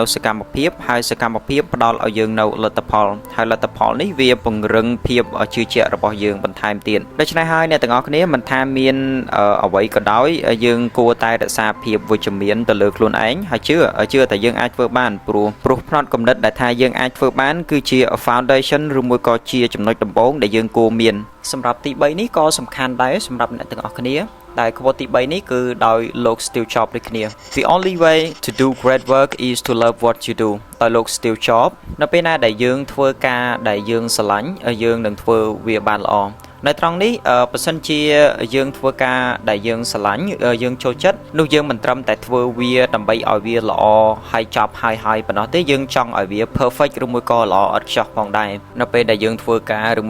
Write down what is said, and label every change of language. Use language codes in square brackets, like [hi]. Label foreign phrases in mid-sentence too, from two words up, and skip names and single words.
[km] សកម្មភាពហើយសកម្មភាពផ្ដល់ឲ្យយើងនៅលទ្ធផលហើយលទ្ធផលនេះវាពង្រឹងភាពជឿជាក់របស់យើងបន្ថែមទៀតដូច្នេះហើយអ្នកទាំងអស់គ្នាមិនថាមានអ្វីក៏ដោយយើងគួរតែរក្សាភាពវិជ្ជមានទៅលើខ្លួនឯងហើយជឿតែយើងអាចធ្វើបានព្រោះផ្នត់គំនិតដែលថាយើងអាចធ្វើបានគឺជា foundation ឬមួយក៏ជាចំណុចដំបូងដែលយើងគួរមានសម្រាប់ ទី3នេះក៏សំខាន់ដែរសម្រាប់អ្នកទាំងអស់គ្នាដែល quote ទី3នេះគឺដោយលោក Steve Jobs ដូចគ្នា [en] The only way to do great work is to love what you do [km] ដោយលោក Steve Jobs នៅពេលណាដែលយើងធ្វើការដែលយើងស្រឡាញ់យើងនឹងធ្វើវាបានល្អនៅត្រង់នេះបើសិនជា យើងធ្វើការដែលយើងស្រឡាញ់យើងចូលចិត្តនោះយើងមិនត្រឹមតែធ្វើវាដើម្បីឲ្យវាល្អហើយចប់ហើយប៉ុណ្ណោះទេយើងចង់ឲ្យវា perfect ឬមួយក៏ល្អឥតខ្ចោះផងដែរនៅពេលដែលយើងធ្វើការឬ